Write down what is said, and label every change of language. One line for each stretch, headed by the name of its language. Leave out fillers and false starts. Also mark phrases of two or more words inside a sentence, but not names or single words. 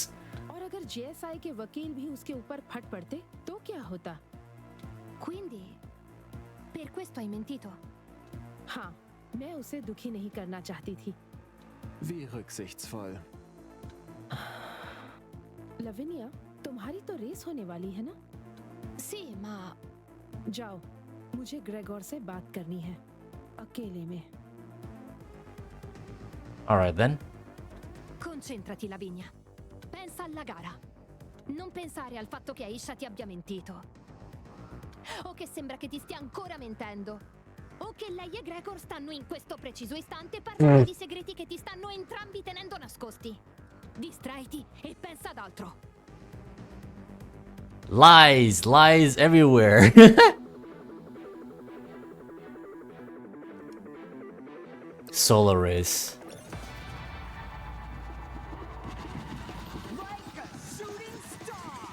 Hindi: और अगर जेएसआई के वकील भी उसके ऊपर फट पड़ते तो क्या होता?
Italian: Quindi, per questo hai mentito?
Hindi: हाँ, मैं उसे दुखी नहीं करना चाहती थी.
German: Wie rücksichtsvoll.
Hindi: लविनिया, तुम्हारी तो रेस होने वाली है ना?
Italian: Sì, ma
Hindi: जाओ, मुझे ग्रेगोर से बात करनी है, अकेले में.
English: Alright then.
Italian: concentrati, Lavinia. Pensa alla gara. Non pensare al fatto che Aisha ti abbia mentito. O che sembra che ti stia ancora mentendo. O che lei e Gregor stanno in questo preciso istante parlando di segreti che ti stanno entrambi tenendo nascosti. Distraiti e pensa ad altro.
English: Lies everywhere. Solar race. Like a shooting star!